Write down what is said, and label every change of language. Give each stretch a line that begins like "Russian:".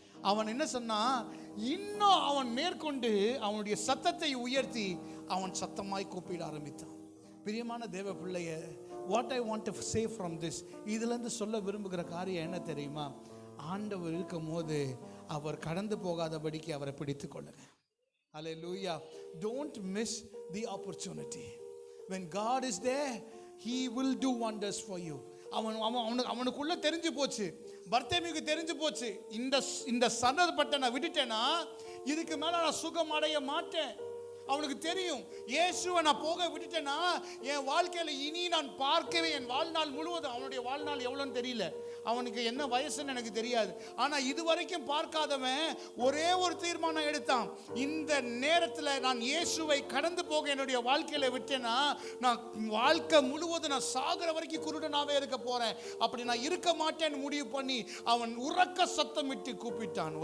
Tamil: அவன் என்ன சொன்னா, இன்னும் அவன் மேற்கொண்டு அவனுடைய சத்தத்தை உயர்த்தி அவன் சத்தமாய் கூப்பிட ஆரம்பித்தான். பிரியமான தேவ பிள்ளைய,
English: what I want to say from this,
Tamil: இதுலேருந்து சொல்ல விரும்புகிற காரியம் என்ன தெரியுமா? ஆண்டவர் இருக்கும் போது அவர் கடந்து போகாதபடிக்கு அவரை பிடித்து கொள்ளுங்க.
English: Hallelujah. Don't miss the opportunity. When God is there, He will do wonders for you.
Tamil: அவனுக்குள்ள தெரிஞ்சு போச்சு, பர்த்தேமிக்கு தெரிஞ்சு போச்சு, இந்த சந்தர்ப்பத்தை நான் விட்டுட்டேன்னா இதுக்கு மேல நான் சுகம் அடைய மாட்டேன். அவனுக்கு தெரியும், இயேசுவை நான் போக விட்டுட்டேன்னா என் வாழ்க்கையில இனி நான் பார்க்கவே, என் வாழ்நாள் முழுவதும், அவனுடைய வாழ்நாள் எவ்வளோன்னு தெரியல, அவனுக்கு என்ன வயசுன்னு எனக்கு தெரியாது, ஆனா இதுவரைக்கும் பார்க்காதவன் ஒரே ஒரு தீர்மானம் எடுத்தான், இந்த நேரத்தில் நான் இயேசுவை கடந்து போக என்னுடைய வாழ்க்கையில விட்டேன்னா நான் வாழ்க்கை முழுவதும் நான் சாகிற வரைக்கும் குருடனாவே இருக்க போறேன், அப்படி நான் இருக்க மாட்டேன்னு முடிவு பண்ணி அவன் உறக்க சத்தம் விட்டு கூப்பிட்டான்.